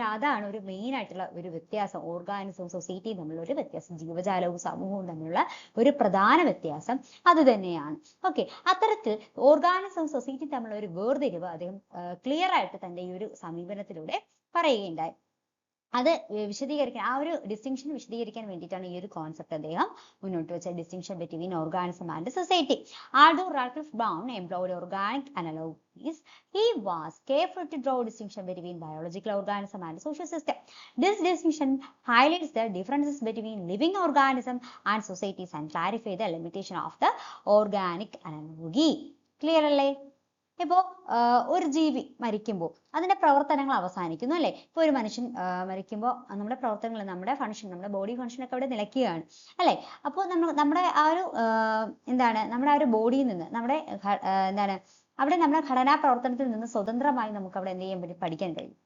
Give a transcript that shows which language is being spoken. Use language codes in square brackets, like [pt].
[ml] അല്ലെങ്കിൽ അതാണ് ഒരു മെയിൻ ആയിട്ടുള്ള ഒരു വ്യത്യാസം, ഓർഗാനിസവും സൊസൈറ്റിയും തമ്മിലുള്ള ഒരു വ്യത്യാസം, ജീവജാലവും സമൂഹവും തമ്മിലുള്ള ഒരു പ്രധാന വ്യത്യാസം അത് തന്നെയാണ്. ഓക്കെ, അത്തരത്തിൽ ഓർഗാനിസവും സൊസൈറ്റിയും തമ്മിലുള്ള ഒരു വേർതിരിവ് അദ്ദേഹം ക്ലിയർ ആയിട്ട് തന്റെ ഈ ഒരു സമീപനത്തിലൂടെ പറയുകയുണ്ടായി. അത് വിശദീകരിക്കാൻ, ആ ഒരു ഡിസ്റ്റിങ്ഷൻ വിശദീകരിക്കാൻ വേണ്ടിയിട്ടാണ് ഈ ഒരു കോൺസെപ്റ്റ് അദ്ദേഹം മുന്നോട്ട് വെച്ച, [en] Distinction between organism and society. Although Radcliffe Brown employed organic analogies, he was careful to draw distinction between biological organism and social system. This distinction highlights the differences between living organism and societies and clarify the limitation of the organic analogy. [ml] Clear അല്ലേ? ഇപ്പോ ഒരു ജീവി മരിക്കുമ്പോൾ അതിന്റെ പ്രവർത്തനങ്ങൾ അവസാനിക്കുന്നു അല്ലെ. ഇപ്പൊ ഒരു മനുഷ്യൻ മരിക്കുമ്പോൾ നമ്മുടെ പ്രവർത്തനങ്ങൾ, നമ്മുടെ ഫങ്ഷൻ, നമ്മുടെ ബോഡി ഫങ്ഷൻ ഒക്കെ അവിടെ നിലയ്ക്കുകയാണ് അല്ലെ. അപ്പോൾ നമ്മുടെ ആ ഒരു നമ്മുടെ ആ ഒരു ബോഡിയിൽ നിന്ന്, നമ്മുടെ അവിടെ നമ്മുടെ ഘടനാ പ്രവർത്തനത്തിൽ നിന്ന് സ്വതന്ത്രമായി നമുക്ക് അവിടെ എന്ത് ചെയ്യാൻ പറ്റും, പഠിക്കാൻ കഴിയും.